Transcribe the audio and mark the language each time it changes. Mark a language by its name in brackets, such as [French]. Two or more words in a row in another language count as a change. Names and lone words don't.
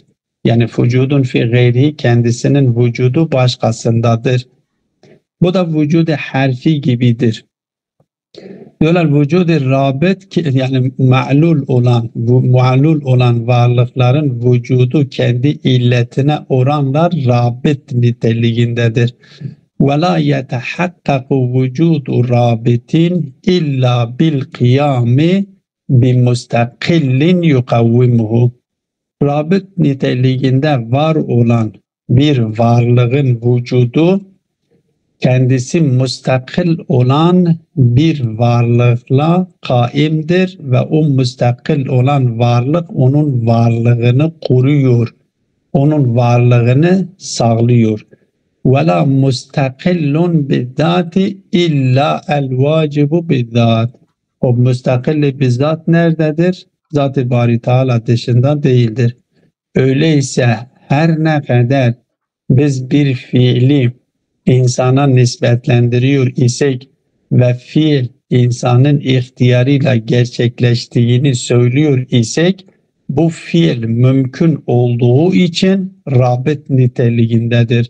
[Turkish] Yani [Arabic] وجود في غيره [Turkish] kendisinin vücudu başkasındadır. Bu da vücudu harfi gibidir. Diyorlar vücudu rabit, yani ma'lul olan varlıkların vücudu kendi illetine oranla rabit niteliğindedir. [Arabic] وَلَا يَتَحَقَّقُ وُجُودُ رَابِطٍ إِلَّا بِالْقِيَامِ بِمُسْتَقِلٍ يُقَوِّمُهُ. [Turkish] Rabit niteliğinde var olan bir varlığın vücudu kendisi müstakil olan bir varlıkla kaimdir ve o müstakil olan varlık onun varlığını koruyor, onun varlığını sağlıyor. [Arabic] وَلَا مُسْتَقِلٌ بِالذَّاتِ اِلَّا الْوَاجِبُ بِالذَّاتِ. [Turkish] O müstakil bizzat nerededir? Zat-ı Bari Teala dışında değildir. Öyleyse her ne kadar biz bir fiili insana nispetlendiriyor isek ve fiil insanın ihtiyarıyla gerçekleştiğini söylüyor isek, bu fiil mümkün olduğu için rabit niteliğindedir.